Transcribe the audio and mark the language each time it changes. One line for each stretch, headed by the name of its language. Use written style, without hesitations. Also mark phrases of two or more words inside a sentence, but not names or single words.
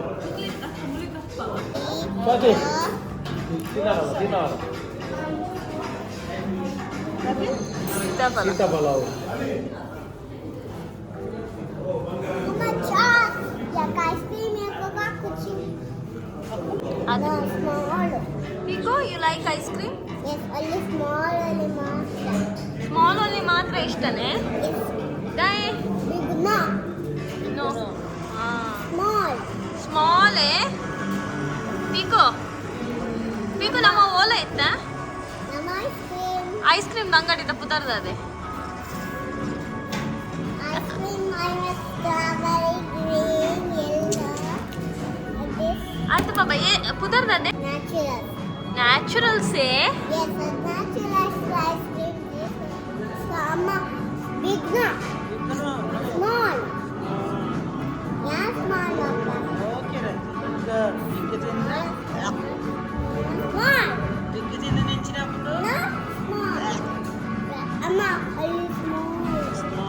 Tulu: ಸೀತಾಫಲ
English: Pico, you like ice cream? Yes, only small only master. Small only
Kannada: ಮಾತ್ರ ಇಷ್ಟನೇ?
English: Yes. Dai? Big no. No. Small.
Tulu: Small Pico. Pico ನಮ್ಮ ಓಲೆ ಇತ್ತ?
English: ನಮ್ಮ ice cream. ice cream
Tulu: ಅಂಗಡಿ ತಪ್ಪುತ್ತಾರದೆ.
English: Ice cream minus strawberry, green, yellow. Like this.
Tulu: ಅಂತ ಬಾಬಾ ಪುದರ್ದದೆ?
English: Natural. ನ್ಯಾಚುರಲ್ಸ್ Yes, a natural ice cream. This some big no. Small. Yeah, small papa. Small. No, small. Amma, only small.